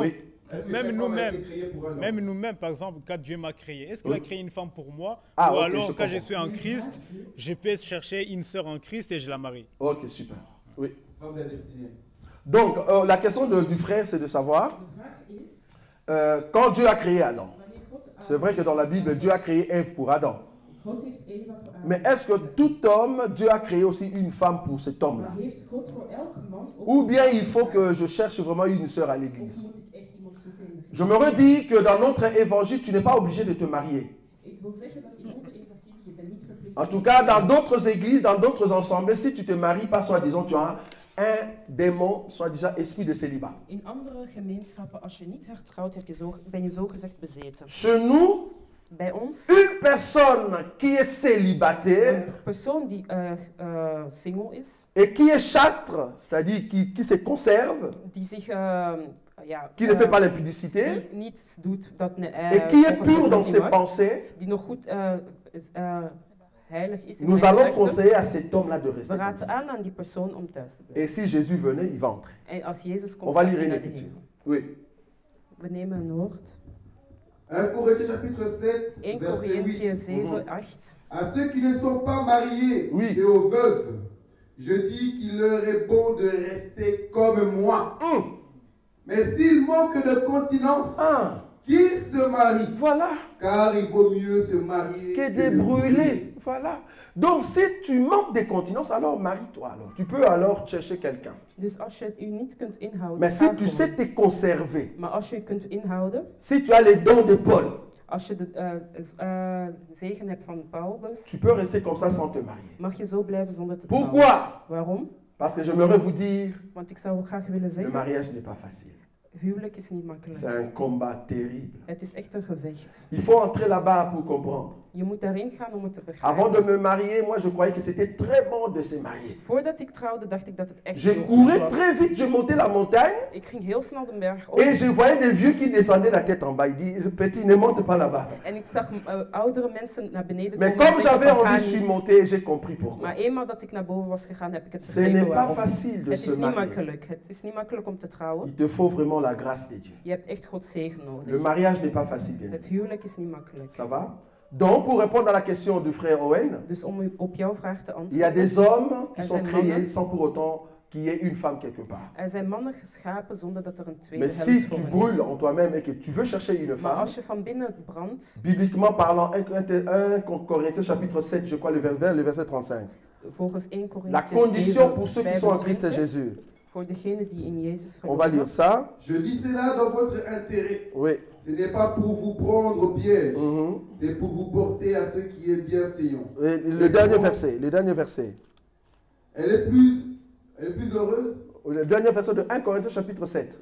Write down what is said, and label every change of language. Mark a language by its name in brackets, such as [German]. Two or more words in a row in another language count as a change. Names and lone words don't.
[French] Oui. Est-ce que Même cette femme a nous-mêmes. été créée pour un homme? Même nous-mêmes, par exemple, quand Dieu m'a créé, est-ce qu'il Oui. a créé une femme pour moi? Ah, Ou ok, alors, je quand je comprends. suis en Christ, je peux chercher une sœur en Christ et je la marie? Ok, super. Oui. Femme est destinée. Donc, la question du frère, c'est de savoir, [Dutch] De vraag is, [French] quand Dieu a créé Adam, [Dutch] wanneer God [French] c'est vrai que dans la Bible, Dieu a créé Ève pour Adam. [Dutch] God heeft Eva voor Adam. [French] Mais est-ce que tout homme, Dieu a créé aussi une femme pour cet homme-là? [Dutch] Maar heeft God voor elke man ook [French] Ou bien il faut que je cherche vraiment une sœur à [Dutch] of [French] l'église? [Dutch] moet ik echt iemand zoeken in de [French] Je me redis que dans notre évangile, tu n'es pas obligé de te marier. [Dutch] Ik wil zeggen dat in onze evangelie je bent niet verplicht. [French] En tout cas, dans d'autres églises, dans d'autres ensembles, si tu te maries pas, soi-disant, tu as un démon, soi-disant esprit de célibat. [Dutch] In andere gemeenschappen, als je niet hertrouwt, ben je zogezegd bezeten. [French] Chez nous, [Dutch] Bij ons, [French] une personne qui est célibataire [Dutch] een persoon die single is, [French] et qui est chastre, c'est-à-dire qui se conserve, [Dutch] die zich [French] qui ne fait pas l'impudicité, [Dutch] die niets doet dat [French] et qui est pur dans ses pensées, [Dutch] die nog goed heilig is in [French] nous [Dutch] zijn [French] allons [Dutch] gedachten, [French] conseiller à cet homme-là de [Dutch] we [French] rester. [Dutch] raden aan aan die persoon om thuis te blijven. [French] Et si Jésus venait, il va entrer. [Dutch] En als Jezus [French] On [Dutch] komt, [French] va [Dutch] gaat [French] lire [Dutch] hij [French] une [Dutch] naar de [French] écriture. [Dutch] hemel. [French] Oui. [Dutch] We nemen een woord. [French] 1 Corinthiens chapitre 7, [Dutch] 1 [French] verset [Dutch] Corinthië [French] 8. [Dutch] 7, 8. [French] À ceux qui ne sont pas mariés Oui. et aux veuves, je dis qu'il leur est bon de rester comme moi. Mais s'ils manquent de continence, Ah, qu'ils se marient, voilà. car il vaut mieux se marier Que de brûler. Voilà. Donc, si tu manques de continence, alors marie-toi. Alors. Tu peux alors chercher quelqu'un. [Dutch] Dus als je het u niet kunt inhouden, [French] Mais [Dutch] ga [French] si tu [Dutch] gewoon. [French] sais te conserver, [Dutch] Maar als je het kunt inhouden, [French] si tu as les dons de Paul, [Dutch] als je de zegen hebt van Paulus, [French] tu peux rester comme ça sans te marier. [Dutch] mag je zo blijven zonder te trouwen. [French] Pourquoi? [Dutch] Waarom? [French] Parce que j'aimerais vous dire, [Dutch] Want ik zou graag willen [French] le [Dutch] zeggen, [French] mariage n'est pas facile. [Dutch] huwelijk is niet [French] C'est [Dutch] makkelijk. [French] un combat terrible. [Dutch] Het is echt een gevecht. [French] Il faut entrer là-bas pour comprendre. [Dutch] Je moet daarin gaan om het te [French] Avant de [Dutch] begrijpen. [French] me marier, moi je croyais que c'était très bon de se marier. [Dutch] Voordat ik trouwde, dacht ik dat het echt [French] Je [Dutch] heel goed [French] courais [Dutch] was. [French] très vite, je montais la montagne [Dutch] Ik ging heel snel de berg op. [French] et je voyais des vieux qui descendaient la tête en bas. Ils disent, petit, ne monte pas là-bas. [Dutch] En ik zag oudere mensen naar beneden [French] Mais [Dutch] komen en [French] comme [Dutch] zeggen [French] j'avais [Dutch] van, ga [French] envie, je suis [Dutch] niet. [French] monté et j'ai compris pourquoi. [Dutch] Maar eenmaal dat ik naar boven was gegaan, heb ik het [French] Ce n'est [Dutch] begrepen [French] pas [Dutch] waarom. [French] facile de [Dutch] Het [French] se [Dutch] is niet [French] marier. [Dutch] makkelijk. Het is niet makkelijk om te trouwen. [French] Il te faut vraiment la grâce de Dieu. [Dutch] Je hebt echt Gods zegen [French] Le [Dutch] nodig. [French] mariage n'est pas facile, bien. [Dutch] Het huwelijk is niet makkelijk. [French] Ça va? Donc, pour répondre à la question du frère Owen, [Dutch] Dus om op jouw vraag te [French] il y a [Dutch] antwoorden. [French] des hommes qui [Dutch] Er [French] sont [Dutch] zijn [French] créés [Dutch] mannen. [French] sans pour autant qu'il y ait une femme quelque part. [Dutch] Er zijn mannen geschapen zonder dat er een tweede [French] Mais [Dutch] helft [French] si [Dutch] voor [French] tu [Dutch] hen [French] brûles [Dutch] is. [French] en toi-même et que tu veux chercher une [Dutch] Maar [French] femme, [Dutch] als je van binnen brandt, [French] bibliquement parlant, 1 Corinthiens chapitre 7, je crois, le verset 35. [Dutch] volgens 1 [French] La [Dutch] Corinthië [French] condition [Dutch] 7, [French] pour ceux qui sont en Christ [Dutch] 25, [French] Jésus. [Dutch] voor degenen die in Jezus [French] On va lire [Dutch] geloven. [French] ça. Je dis cela dans votre intérêt. Oui. Ce n'est pas pour vous prendre au piège, Mhm. c'est pour vous porter à ce qui est bienséant. Et le dernier verset, le dernier verset. Elle est plus heureuse. Le dernier verset de 1 Corinthiens chapitre 7.